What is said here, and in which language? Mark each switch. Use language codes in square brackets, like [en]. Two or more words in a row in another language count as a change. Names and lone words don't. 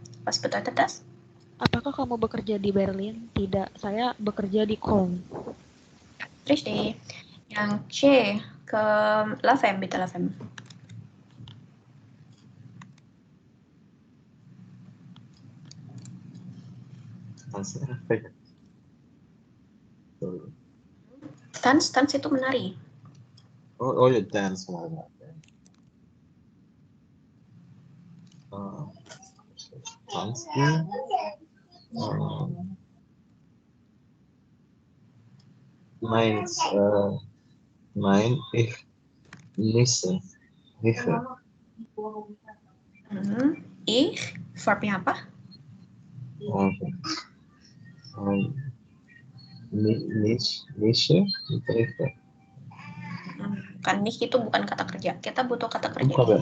[de] Was bedeutet das? [id] Apakah kamu bekerja di Berlin? Tidak, saya bekerja di Köln. [de] Richtig. [id] Yang C ke Lavem, bitte Lavem. Tanz itu menari. Oh ya, dance malah. [de] Tanzen. Nein, ich nicht. Ich, [id] verbnya apa? Kan nicht itu bukan kata kerja. Kita butuh kata kerja.